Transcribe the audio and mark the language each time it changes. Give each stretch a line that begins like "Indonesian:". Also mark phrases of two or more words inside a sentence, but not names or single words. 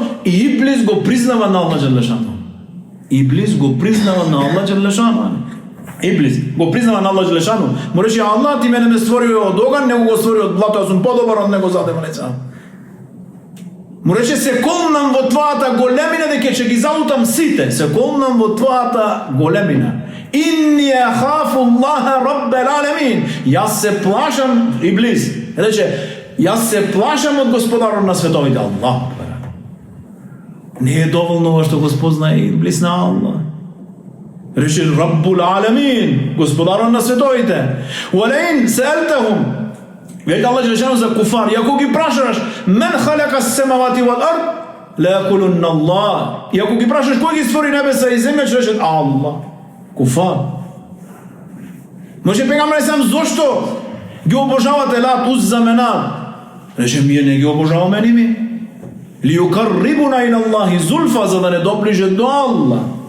Macedonian: И Иблис го признава на Аллах Желешану. Иблис го признава на Аллах Желешану. Иблис го признава на Аллах Желешану. Му рече: Аллах, ти мене ме створи од оган, него го створи од блато, јас сум подобар од него за демоница. Му рече: се колнам во твојата големина дека ќе ги залутам сите. Се колнам во твојата големина.
Arabic: إني أخاف الله رب العالمين.
Macedonian: Јас се плашам, Иблис рече, јас се плашам од Господарот на световите. Аллах. Не е доволно ова што го спознае Иблис на Аллах. Рече:
Arabic: رب العالمين,
Macedonian: Господарот на световите.
Arabic: ولئن سألتهم.
Macedonian: Веќе Аллах Желешану за куфар: и ако ги прашаш
Arabic: من خلق السماوات والأرض ليقولن الله.
Macedonian: И ако ги прашаш кој ги створи небеса и земја, ќе речат Аллах. Куфар. Може пегамбер сам зошто ги обожавате Лат, Узза, Менат? Рече: ние не ги обожаваме ни ми.
Arabic: ليقربونا إلى الله زلفى,
Macedonian: за да не доближе до Аллах.